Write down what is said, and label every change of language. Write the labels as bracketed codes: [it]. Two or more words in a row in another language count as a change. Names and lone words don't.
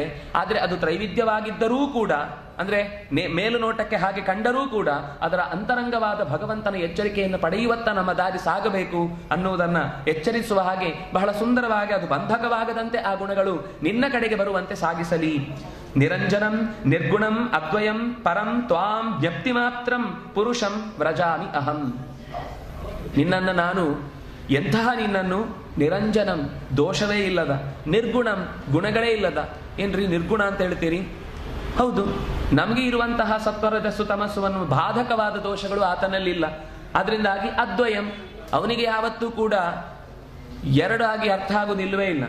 [kn] ಆದ್ರೆ ಅದು ತ್ರೈವಿಧ್ಯವಾಗಿದ್ದರೂ ಕೂಡ, ಅಂದ್ರೆ ಮೇಲು ನೋಟಕ್ಕೆ ಹಾಗೆ ಕಂಡರೂ ಕೂಡ ಅದರ ಅಂತರಂಗವಾದ ಭಗವಂತನ ಎಚ್ಚರಿಕೆಯನ್ನು ಪಡೆಯುವತ್ತ ನಮ್ಮ ದಾರಿ ಸಾಗಬೇಕು ಅನ್ನುವುದನ್ನ ಎಚ್ಚರಿಸುವ ಹಾಗೆ ಬಹಳ ಸುಂದರವಾಗಿ ಅದು ಬಂಧಕವಾಗದಂತೆ ಆ ಗುಣಗಳು ನಿನ್ನ ಕಡೆಗೆ ಬರುವಂತೆ ಸಾಗಿಸಲಿ. [sa] ನಿರಂಜನಂ ನಿರ್ಗುಣಂ ಅದ್ವಯಂ ಪರಂ ತ್ವಾಂ ಜ್ಞಪ್ತಿ ಮಾತ್ರಂ ಪುರುಷಂ ವ್ರಜಾಮಿ ಅಹಂ. [kn] ನಿನ್ನನ್ನು ನಾನು, ಎಂತಹ ನಿನ್ನನ್ನು, ನಿರಂಜನಂ ದೋಷವೇ ಇಲ್ಲದ, ನಿರ್ಗುಣಂ ಗುಣಗಳೇ ಇಲ್ಲದ. ಏನ್ರಿ ನಿರ್ಗುಣ ಅಂತ ಹೇಳ್ತೀರಿ? ಹೌದು, ನಮಗೆ ಇರುವಂತಹ ಸತ್ವರಜಸ್ಸು ತಮಸ್ಸುವನ್ನು ಬಾಧಕವಾದ ದೋಷಗಳು ಆತನಲ್ಲಿಲ್ಲ. ಅದರಿಂದಾಗಿ ಅದ್ವಯಂ, ಅವನಿಗೆ ಯಾವತ್ತೂ ಕೂಡ ಎರಡಾಗಿ ಅರ್ಥ ಆಗುವುದಿಲ್ಲವೇ ಇಲ್ಲ.